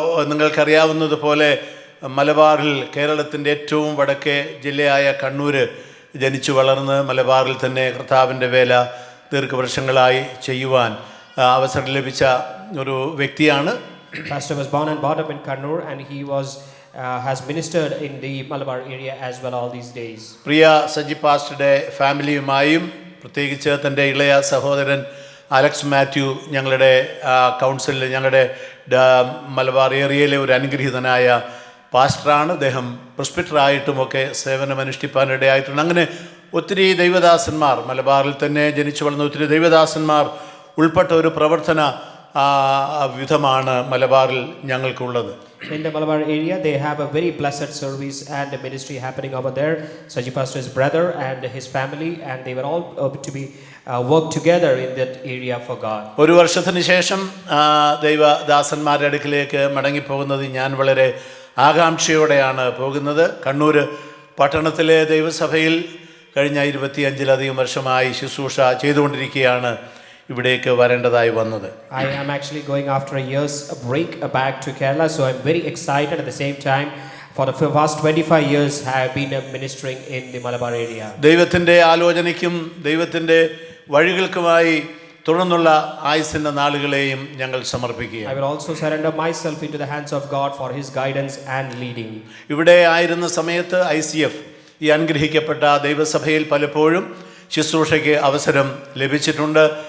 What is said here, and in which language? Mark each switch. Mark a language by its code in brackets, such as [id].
[ml] നിങ്ങൾക്കറിയാവുന്നതുപോലെ മലബാറിൽ, കേരളത്തിൻ്റെ ഏറ്റവും വടക്കേ ജില്ലയായ കണ്ണൂർ ജനിച്ചു വളർന്ന് മലബാറിൽ തന്നെ കർത്താവിൻ്റെ വേല ദീർഘവർഷങ്ങളായി ചെയ്യുവാൻ അവസരം ലഭിച്ച ഒരു വ്യക്തിയാണ്. [en] Pastor was born and brought up in Kannur, and he has ministered in the Malabar area as well all these days. [ml] പ്രിയ സജി പാസ്റ്ററുടെ ഫാമിലിയുമായും പ്രത്യേകിച്ച് തൻ്റെ ഇളയ സഹോദരൻ അലക്സ് മാത്യു ഞങ്ങളുടെ കൗൺസിലിൽ, ഞങ്ങളുടെ മലബാർ ഏരിയയിലെ ഒരു അനുഗ്രഹീതനായ പാസ്റ്ററാണ്. അദ്ദേഹം പ്രിസ്പിറ്ററായിട്ടുമൊക്കെ സേവനമനുഷ്ഠിപ്പാനിടയായിട്ടുണ്ട്. അങ്ങനെ ഒത്തിരി ദൈവദാസന്മാർ, മലബാറിൽ തന്നെ ജനിച്ചു വളർന്ന ഒത്തിരി ദൈവദാസന്മാർ ഉൾപ്പെട്ട ഒരു പ്രവർത്തന വിധമാണ് മലബാറിൽ ഞങ്ങൾക്കുള്ളത്. [en] In the Malabar area, they have a very blessed service and a ministry happening over there. Saji Pastor's brother and his family, and they were all to be work together in that area for God. [ml] ഒരു വർഷത്തിന് ശേഷം ദൈവദാസന്മാരുടെ അടുക്കിലേക്ക് മടങ്ങിപ്പോകുന്നത് ഞാൻ വളരെ ആകാംക്ഷയോടെയാണ് പോകുന്നത്. കണ്ണൂർ പട്ടണത്തിലെ ദൈവസഭയിൽ കഴിഞ്ഞ 25-ലധികം വർഷമായി ശുശ്രൂഷ ചെയ്തുകൊണ്ടിരിക്കുകയാണ് ഇവിടേക്ക് വരേണ്ടതായി വന്നത്. [en] I am actually going after a year's break back to Kerala, so I'm very excited. At the same time, for the past 25 years I have been ministering in the Malabar area. [ml] ദൈവത്തിൻ്റെ ആലോചനയ്ക്കും ദൈവത്തിൻ്റെ വഴികൾക്കുമായി തുടർന്നുള്ള ആയുസ്സിൻ്റെ നാളുകളെയും ഞങ്ങൾ സമർപ്പിക്കുക. [en] I will also surrender myself into the hands of God for his guidance and leading. [ml] ഇവിടെ ആയിരുന്ന സമയത്ത് ICF, ഈ അനുഗ്രഹിക്കപ്പെട്ട ദൈവസഭയിൽ പലപ്പോഴും ശുശ്രൂഷയ്ക്ക് അവസരം ലഭിച്ചിട്ടുണ്ട്.